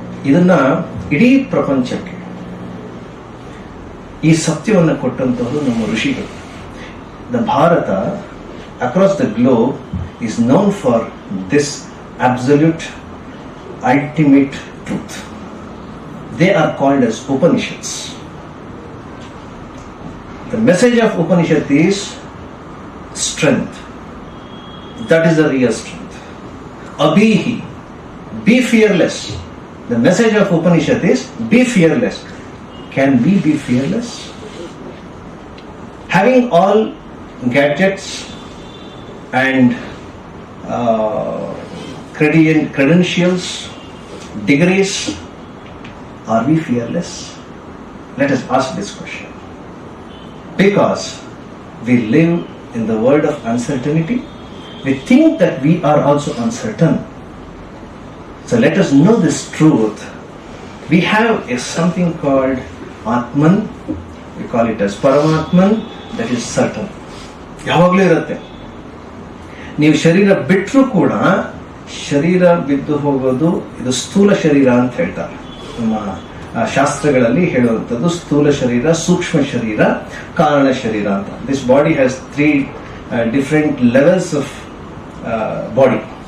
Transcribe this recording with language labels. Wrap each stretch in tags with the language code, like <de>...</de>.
<kn>ಇದನ್ನ ಇಡೀ ಪ್ರಪಂಚಕ್ಕೆ ಈ ಸತ್ಯವನ್ನು ಕೊಟ್ಟಂತವರು ನಮ್ಮ ಋಷಿಗಳು.</kn> <en>The Bharat across the globe is known for this absolute ultimate truth. They are called as Upanishads. The message of Upanishad is strength. That is the real strength. Abhihi, be fearless. The message of Upanishad is be fearless. Can we be fearless? having all gadgets and credentials, degrees, are we fearless? Let us ask this question. Because we live in the world of uncertainty, we think that we are also uncertain. So let us know this truth. We have something called Atman, we call it as Paramatman, that is certain.</en> <kn>ಯಾವಾಗಲೂ ಇರುತ್ತೆ. ನೀವು ಶರೀರ ಬಿಟ್ಟರೂ ಕೂಡ ಶರೀರ ಬಿದ್ದು ಹೋಗೋದು, ಇದು ಸ್ಥೂಲ ಶರೀರ ಅಂತ ಹೇಳ್ತಾರೆ. ನಮ್ಮ ಶಾಸ್ತ್ರಗಳಲ್ಲಿ ಹೇಳುವಂಥದ್ದು ಸ್ಥೂಲ ಶರೀರ, ಸೂಕ್ಷ್ಮ ಶರೀರ, ಕಾರಣ ಶರೀರ ಅಂತ.</kn> <en>This body has 3 different levels of body.</en>